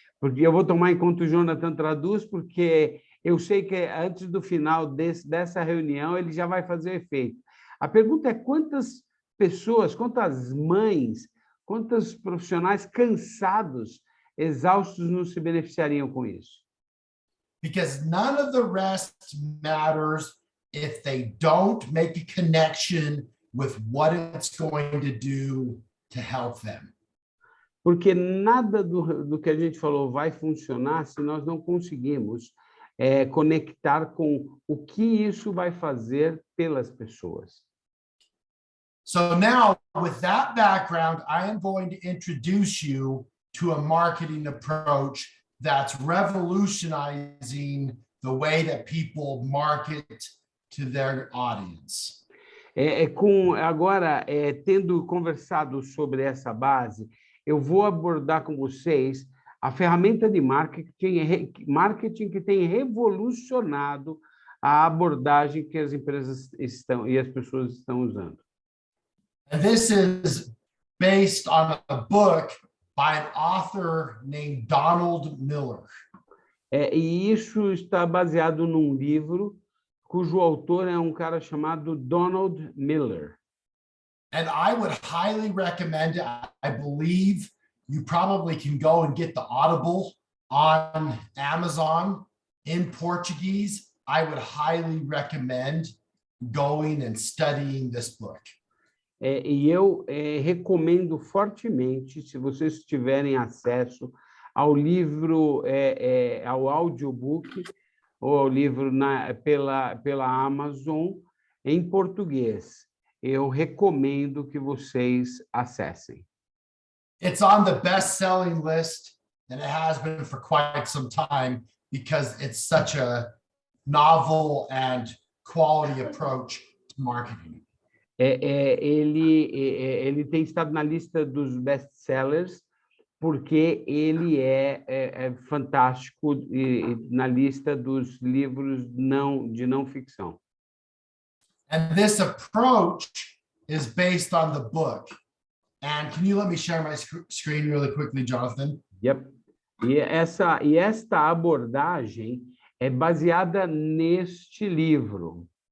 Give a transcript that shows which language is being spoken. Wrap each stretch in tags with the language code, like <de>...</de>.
<pt>Porque eu vou tomar enquanto o Jonathan traduz, porque eu sei que antes do final dessa reunião ele já vai fazer efeito. A pergunta é quantas pessoas, quantas mães, quantos profissionais cansados, exaustos não se beneficiariam com isso?</pt> <en>Because none of the rest matters if they don't make a connection with what it's going to do to help them.</en> <pt>Porque nada do que a gente falou vai funcionar se nós não conseguimos conectar com o que isso vai fazer pelas pessoas.</pt> <en>So now, with that background, I am going to introduce you to a marketing approach that's revolutionizing the way that people market to their audience.</en> <pt>Agora, tendo conversado sobre essa base, eu vou abordar com vocês a ferramenta de marketing que tem revolucionado a abordagem que as empresas e as pessoas estão usando.</pt> <en>And this is based on a book by an author named Donald Miller.</en> <pt>E isso está baseado num livro cujo autor é um cara chamado Donald Miller.</pt> <en>And I would highly recommend it. I believe you probably can go and get the Audible on Amazon in Portuguese. I would highly recommend going and studying this book.</en> <pt>E eu recomendo fortemente, se vocês tiverem acesso ao livro, ao audiobook, ou ao livro pela Amazon, em português. Eu recomendo que vocês acessem.</pt> <en>It's on the best-selling list, and it has been for quite some time because it's such a novel and quality approach to marketing.</en> <pt>Ele tem estado na lista dos best-sellers porque ele é fantástico na lista dos livros de não ficção.</pt> <en>And this approach is based on the book. And can you let me share my screen really quickly, Jonathan? Yep.</en> <pt>E esta abordagem é baseada neste livro.</pt>